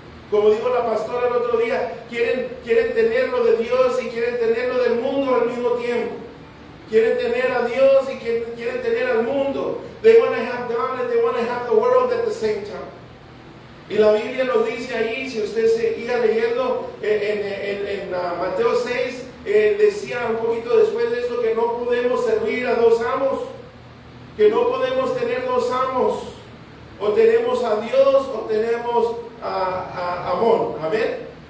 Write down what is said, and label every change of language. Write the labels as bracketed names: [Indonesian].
[Spanish] Como dijo la pastora el otro día, quieren tenerlo de Dios y quieren tenerlo del mundo al mismo tiempo. Quieren tener a Dios y quieren tener al mundo. [English] They want to have God and they want to have the world at the same time. [Spanish] Y la Biblia nos dice ahí, si usted seguía leyendo en Mateo 6, decía un poquito después de eso que no podemos servir a dos amos, que no podemos tener dos amos, o tenemos a Dios o tenemos a Amón, amén.